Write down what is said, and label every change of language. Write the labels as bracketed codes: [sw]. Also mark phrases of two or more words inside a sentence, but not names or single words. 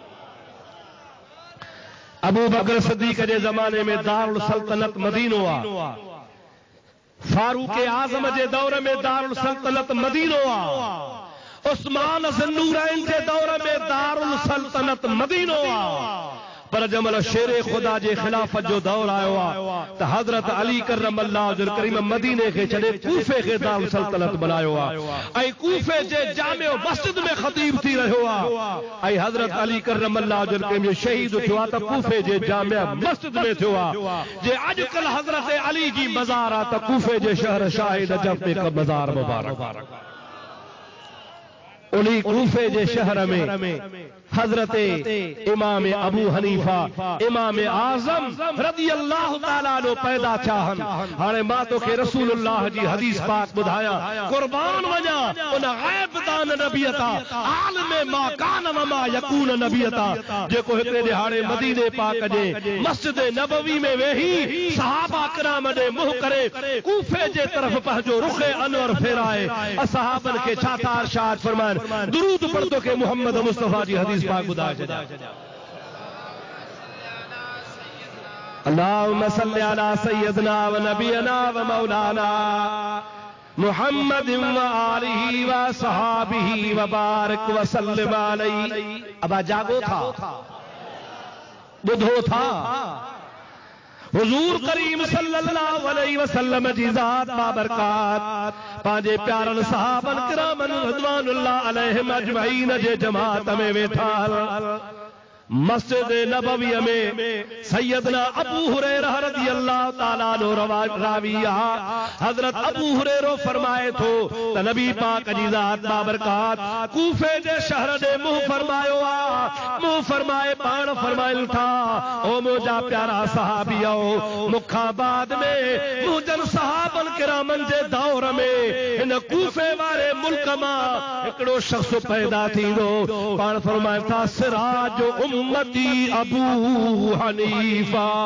[sd] अबू बकर सिद्दीक़ के ज़माने में दारुल सल्तनत मदीनो आ, फारूक आज़म के दौर में दारुल सल्तनत मदीनो आ, उस्मान ज़ुन्नूरैन के दौर में दारुल सल्तनत मदीनो आ। पर जमल शेरे खुदा जे खिलाफत जो दौर आयो आ त हज़रत अली [ar] كرم الله وجه كريم [sd] मदीने के छड़े कूफे के दारुल सल्तनत बनायो आ ऐं कूफे जे जामे मस्जिद में खतीब थी रहियो आ ऐं हज़रत अली [ar] كرم الله وجه كريم [sd] जो शहीद थियो आ त कूफे जे जामे मस्जिद में थियो आ। जे अॼुकल्ह हज़रत अली जी मज़ार आ त कूफे जे शहर शाहिद नजफ में का मज़ार मुबारक। उन्हीं कूफे जे शहर में हजरत इमाम अबू हनीफा इमाम आजम [ar] رضي الله تعالى عنه [sd] पैदा थिया। हाणे मां तोखे रसूलुल्लाह जी हदीस पाक ॿुधायां, कुर्बान वञा उन ग़ैब दान नबियता [ar] عالم ما كان وما يكون [sd] नबियता, जेको हिते दिहाड़े मदीने पाक जे मस्जिद नबवी में वेही सहाबा किराम ॾे मुंह करे कूफे जे तरफ़ पंहिंजो रुख़ अनवर फेराए असहाबन खे छा था इरशाद फरमाइनि, दुरूद पढ़ तोखे मोहम्मद मुस्तफा जी हदीस पाक ॿुधाए छॾिया। [ar] اللهم صل على سيدنا ونبينا ومولانا محمد وآله وصحبه وبارك وسلم عليه. अब जागो था, बुधो था हुजूर करीम صلى الله عليه وسلم जी ज़ात बाबरकात पांजे प्यारन सहाबन किरामन رضوان الله عليهم أجمعين जे जमात में वेठा मस्जिद नबवी में सैयदना अबू हुरैरा رضي الله تعالى عنه रावी हजरत अबू हुरैरा फरमाए थो त नबी पाक जी ज़ात बाबरकात कूफे जे शहर दे मुंह फरमायो आ, मुंह फरमाए पाण फरमाइल था ओ मुंहिंजा प्यारा सहाबियो, मुखा बाद में मुजन सहाबन किरामन जे दौर में इन कूफे वारे मुल्क मां हिकिड़ो शख्स पैदा थींदो, पाण फरमाए था सिराज उम्मती अबू हनीफा।